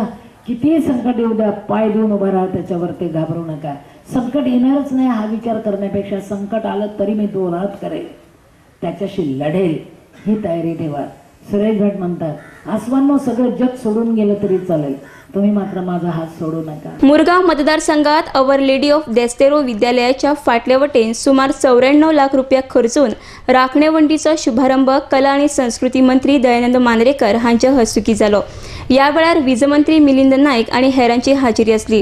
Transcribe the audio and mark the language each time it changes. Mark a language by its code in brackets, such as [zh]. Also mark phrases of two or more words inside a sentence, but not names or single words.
[mr] किती संकट येऊ द्या, पाय देऊन उभा राहा, त्याच्यावर ते घाबरू नका. संकट येणारच नाही हा विचार करण्यापेक्षा संकट आलं तरी मी 2 हात करेल, त्याच्याशी लढेल ही तयारी ठेवा. सुरेश भट म्हणतात, आसवांनो सगळं जग सोडून गेलं तरी चालेल, तुम्ही मात्र माझा हात सोडू नका. [kok] मुरगांव मतदारसंघात अवर लेडी ऑफ देस्तेरो विद्यालयाच्या फाटल्या वटेन सुमार 94 लाख रुपया खर्चून राखणेवंडीचो शुभारंभ कला आणि संस्कृती मंत्री दयानंद मांद्रेकर हांच्या हस्तुकी जालो. ह्या वेळार वीज मंत्री मिलिंद नाईक आणि हेरांची हाजिरी आसली.